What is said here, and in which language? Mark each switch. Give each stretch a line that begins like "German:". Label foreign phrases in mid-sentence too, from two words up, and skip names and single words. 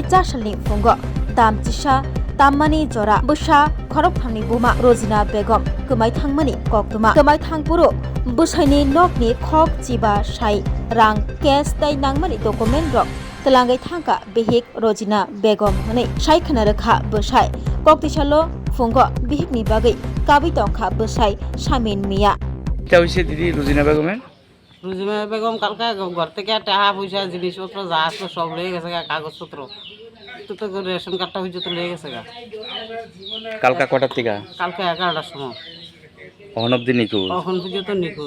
Kok Borok: जासालनि फुंग दामजिसा ताम्मानि जरा बुसा खरबथांनि बुमा रजिना बेगम गोमायथांमोनि कक्तुमा गोमायथांपुरो बुसाइनि नकनि खक जिबा साइ रां केस दाय नांमोनि डकुमेन्ट रक तलांगै थांका बिहिक रजिना बेगम हनै सायखना रोखा बुसाइ कक्तिसालो फुंग बिहिकनि बागै काबि तंखा बुसाइ शामिन मिया
Bangla: क्या হয়েছে দিদি রুজিনা বেগমের? রুজিনা বেগম কালকে ঘর থেকে টাকা পয়সা জিনিসপত্র যা আসলো সব লেগে গেছে গা, কাগজপত্র তো রেশন কার্ডটা হয়েছে তো লেগে গেছে গা। কালকা কটার থেকে? কালকে 11টার সময় অহন অব্দি নিখোঁজ। তখন পর্যন্ত নিখোঁজ।